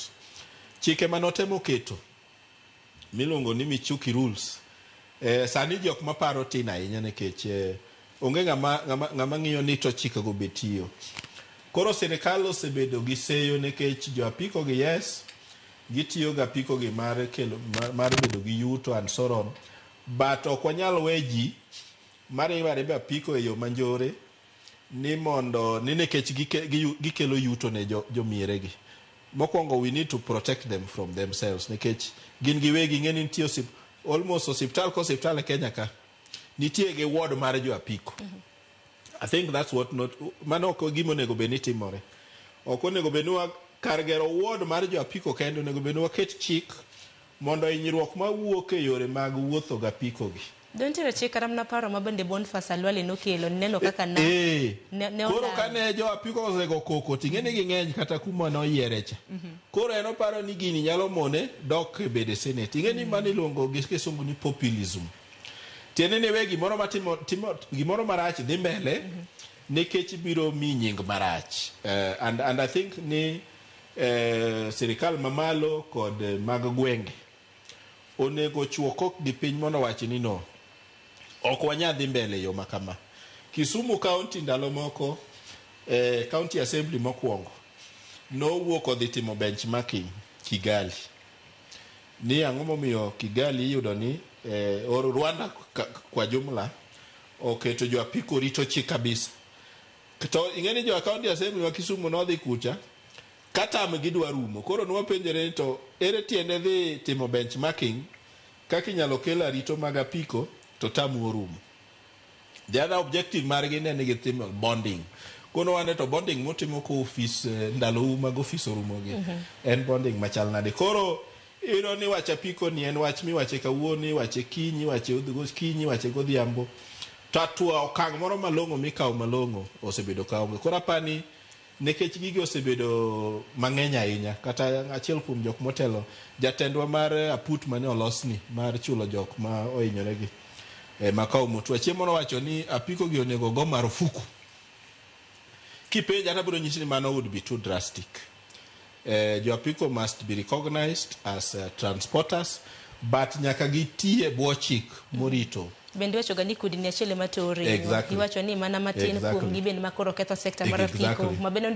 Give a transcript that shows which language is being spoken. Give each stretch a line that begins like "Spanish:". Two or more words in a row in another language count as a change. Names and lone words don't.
Luo (Kenya and Tanzania): Chike manotemo keto miluongo ni Michuki rules. Sani jok maparo tin ahinya nikech onge ng'ama ng'iyo ni to chike go betiyo. Koro sirikal osebedo gi seyo nikech jo apiko gi yes gitiyo ga apiko gi mar bedo gi yuto
English: and so on.
Luo (Kenya and Tanzania): But ok wanyal weji mariware apiko e yo manjore ni mondo ni nekech gikelo yuto ne jomiere gi. Mokwongo
English: we need to protect them from themselves
Luo (Kenya and Tanzania): nikech gin giwegi ng'eni nitie
English: almost hospital
Luo (Kenya and Tanzania): e Kenya ka nitie gi ward mar jo apiko.
English: I think that's what
Luo (Kenya and Tanzania): mano ok gimo nego beni timore. Ok onego beni kar gero ward mar jo apiko kendo onego beni waket chik mondo hinyruok mawuok e yore mag wuotho ga apiko gi.
English: Don't you check
Luo (Kenya and Tanzania): karamna paro mabende Boniface Alwale nokelo neno kaka koro kane jo apiko osego koko ting'eni ging'eny kata kuma noyiere cha. Koro en oparo ni gini nyalo mone dok e bede senate. Ing'eni mani luongo gi kisungu ni populism. Tiene ne we gimoro matimo gimoro marach dhi mbele nikech biro mi nying marach. And I think ni sirikal mamalo kod mag gwenge onego chuo kok gi piny mondo wach ni no ok wanyadhi mbele yo makama. Kisumu County ndalo moko County Assembly mokwongo nowuok odhi timo benchmarking Kigali. Ni ang'o momiyo Kigali yudo ni Rwanda kwa jumla oketo jo apiko rito chik kabisa. To ing'eni jo County Assembly wa Kisumu nodhi kucha kata gidwa rumo. Koro nwapenjore to ere tiende dhi timo benchmarking kaka inyalo kelo rito mag apiko to tamu orumo.
English: The other objective
Luo (Kenya and Tanzania): margi ne nigi timo bonding. Kono wane to bonding motimo ko office ndalo mag office orumo gi. En bonding machal nade. Koro iro ni wach apiko ni en wach miwache kawuono, wache kinyi, wache kinyi, wache godhiambo. To atua okang' moro malong'o mikawo malong'o osebedo kaonge. Koro apani nekech gigi osebedo mang'eny ahinya kata achiel kuom jok motelo jatendwa mar aput mane olosni mar chulo jok ma ohinyore gi makao mutua chiemo nowacho ni apiko gi onego go marufuku. Kipenja tabiro nyisi ni mano
English: would be too drastic.
Luo (Kenya and Tanzania): jo apiko
English: must be recognized as transporters, but
Luo (Kenya and Tanzania): nyaka gitie bwo chik morito. Bende wacho ga ni kudni achiel ema tori.
English: Exactly.
Luo (Kenya and Tanzania): Iwacho ni mana matin kuom gibende makoro ketho sekta mar apiko.
English: Exactly.
Luo (Kenya and Tanzania): Mabende